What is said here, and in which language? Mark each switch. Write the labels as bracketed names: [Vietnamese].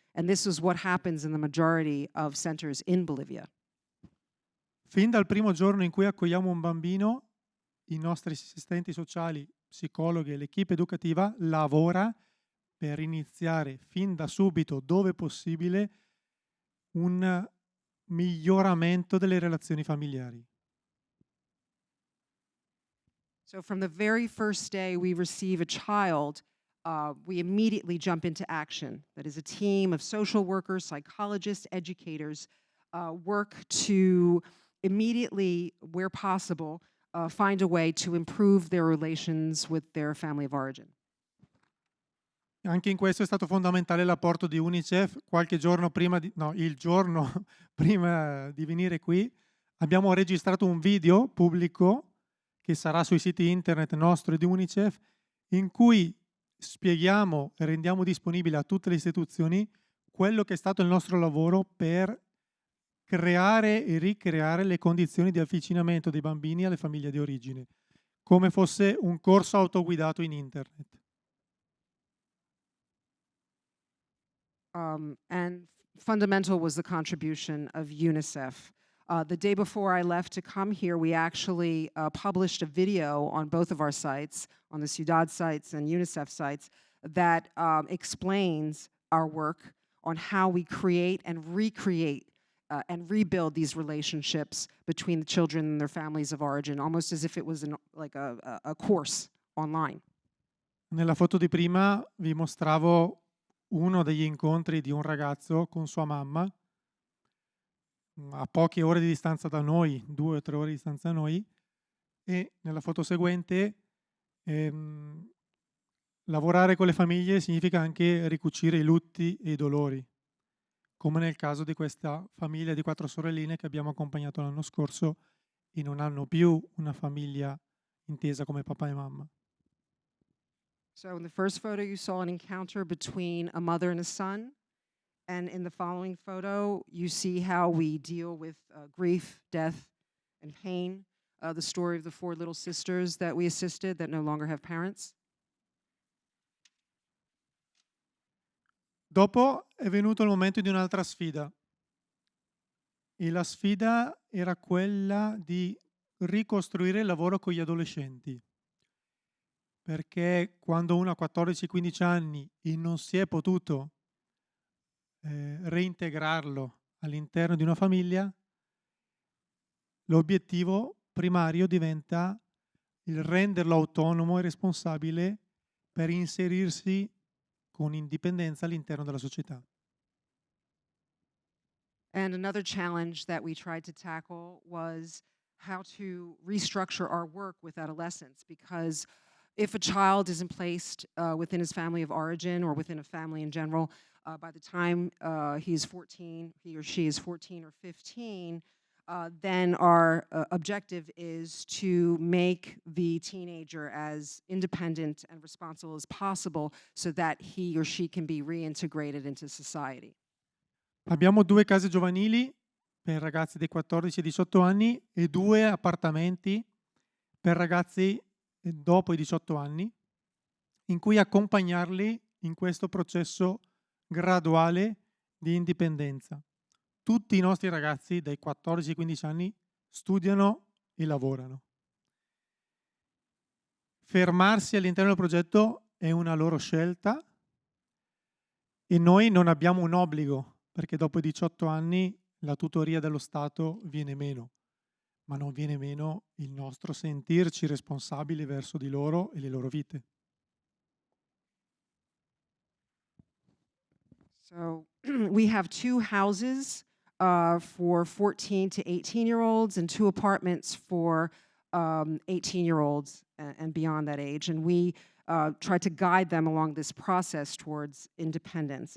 [English] And this is what happens in the majority of centers in Bolivia. [Italian] Fin dal primo giorno in cui accogliamo un bambino, i nostri assistenti sociali, psicologhi e l'equipe educativa lavora per iniziare fin da subito, dove possibile, un miglioramento delle relazioni familiari. [English] So from the very first day we receive a child, we immediately jump into action. That is a team of social workers, psychologists, educators, work to immediately, where possible, find a way to improve their relations with their family of origin. [Italian] Anche in questo è stato fondamentale l'apporto di UNICEF. Qualche giorno prima il giorno prima di venire qui, abbiamo registrato un video pubblico che sarà sui siti internet nostro e di UNICEF, in cui spieghiamo e rendiamo disponibile a tutte le istituzioni quello che è stato il nostro lavoro per creare e ricreare le condizioni di avvicinamento dei bambini alle famiglie di origine, come fosse un corso autoguidato in internet. [English] And fundamental was the contribution of UNICEF. The day before I left to come here, we actually published a video on both of our sites, on the Ciudad sites and UNICEF sites, that explains our work on how we create and recreate and rebuild these relationships between the children and their families of origin, almost as if it was like a course online. [Italian] Nella foto di prima vi mostravo uno degli incontri di un ragazzo con sua mamma a poche ore di distanza da noi, 2 o 3 ore di distanza da noi, e nella foto seguente lavorare con le famiglie significa anche ricucire i lutti e i dolori, come nel caso di questa famiglia di 4 sorelline che abbiamo accompagnato l'anno scorso e non hanno più una famiglia intesa come papà e mamma. [English] So in the first photo, you saw an encounter between a mother and a son. And in the following photo, you see how we deal with grief, death, and pain. The story of the 4 little sisters that we assisted that no longer have parents. [Italian] Dopo è venuto il momento di un'altra sfida. E la sfida era quella di ricostruire il lavoro con gli adolescenti. Perché quando uno ha 14-15 anni e non si è potuto reintegrarlo all'interno di una famiglia, l'obiettivo primario diventa il renderlo autonomo e responsabile per inserirsi con indipendenza all'interno della società. [English] And another challenge that we tried to tackle was how to restructure our work with adolescents, because if a child isn't placed within his family of origin or within a family in general, by the time he or she is 14 or 15, then our objective is to make the teenager as independent and responsible as possible so that he or she can be reintegrated into society. [Italian] Abbiamo 2 case giovanili per ragazzi dei 14 e 18 anni e 2 appartamenti per ragazzi dopo i 18 anni, in cui accompagnarli in questo processo graduale di indipendenza. Tutti i nostri ragazzi dai 14 ai 15 anni studiano e lavorano. Fermarsi all'interno del progetto è una loro scelta e noi non abbiamo un obbligo, perché dopo i 18 anni la tutoria dello Stato viene meno, ma non viene meno il nostro sentirci responsabili verso di loro e le loro vite. [English] So we have 2 houses for 14 to 18-year-olds and 2 apartments for 18-year-olds and beyond that age. And we try to guide them along this process towards independence.